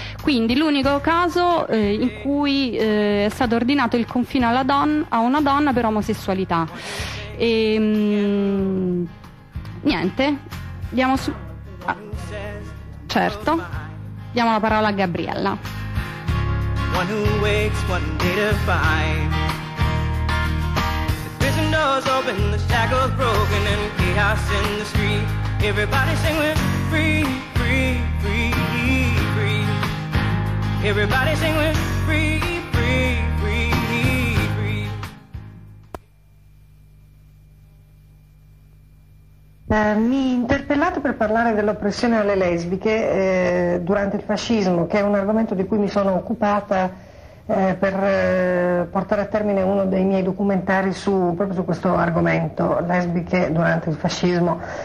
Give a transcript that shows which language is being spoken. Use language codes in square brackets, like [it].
[it] Quindi l'unico caso in cui è stato ordinato il confino a una donna per omosessualità. E, niente, andiamo su. Certo, diamo la parola a Gabriella. [en] One who wakes one day to find the prison doors open, the shackles broken, and chaos in the street. Everybody sing with free, free, free, free. Everybody sing with free, free, free, free. [it] Mi interpellate per parlare dell'oppressione alle lesbiche durante il fascismo, che è un argomento di cui mi sono occupata portare a termine uno dei miei documentari proprio su questo argomento, lesbiche durante il fascismo.